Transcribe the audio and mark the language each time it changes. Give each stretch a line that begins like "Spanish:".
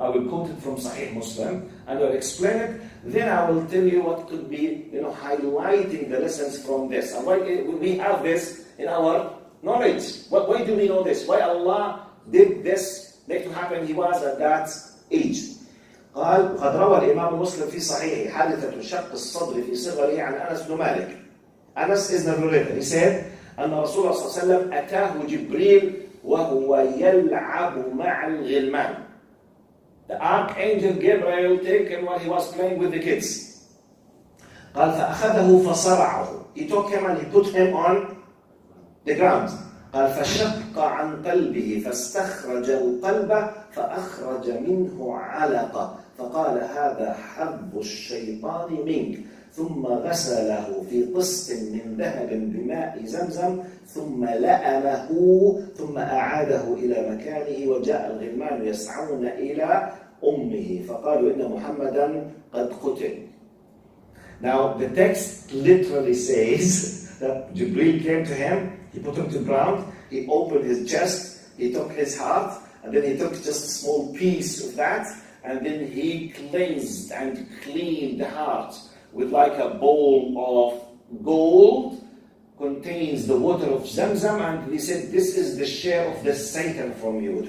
English: I will quote it from Sahih Muslim and I will explain it. Then I will tell you what could be, highlighting the lessons from this. And why we have this in our knowledge. Why do we know this? Why Allah did this make to happen? He was at that age.
Arabic: قال قد روى الإمام مسلم في صحيحه حادثة شق الصدر في صغره عن أنس بن مالك.
English: Anas is the narrator. He said,
Arabic: أن رسول الله صلى الله عليه وسلم أتاه جبريل وهو يلعب مع الغلمان.
English: The archangel Gabriel took him while he was playing with the kids.
Arabic: قال فأخذه فصرعه.
English: He took him and he put him on the ground.
Arabic: قال فشق عن قلبه فاستخرج القلب فأخرج منه علقة فقال هذا حظ الشيطان منك ثم غسله في طست من ذهب بماء زمزم ثم لأمه ثم أعاده إلى مكانه وجاء الغلمان يسعون إلى أمه فقالوا إن محمدا قد قتل.
English: Now the text literally says that Jibreel came to him, he put him to the ground, he opened his chest, he took his heart, and then he took just a small piece of that, and then he cleansed and cleaned the heart with like a bowl of gold, contains the water of Zamzam, and he said, this is the share of the Satan from you.